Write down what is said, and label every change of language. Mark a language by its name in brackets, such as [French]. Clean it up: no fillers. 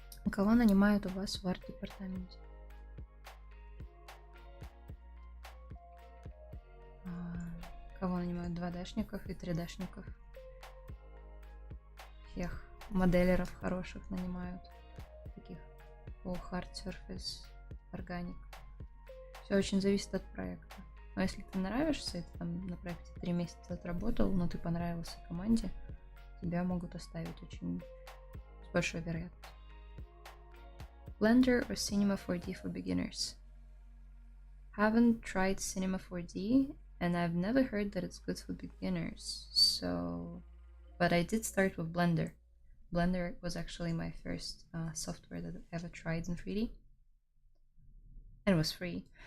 [Russian] Кого нанимают у вас в арт-департаменте? Кого нанимают 2D-шников и 3D-шников? Всех моделеров хороших нанимают. Таких по Hard Surface, Organic. Все очень зависит от проекта. Но если ты нравишься, и ты там на проекте 3 месяца отработал, но ты понравился команде, тебя могут оставить очень с большой вероятностью. [English] Blender or Cinema 4D for beginners? Haven't tried Cinema 4D, and I've never heard that it's good for beginners. So, but I did start with Blender. Blender was actually my first software that I ever tried in 3D, and it was free.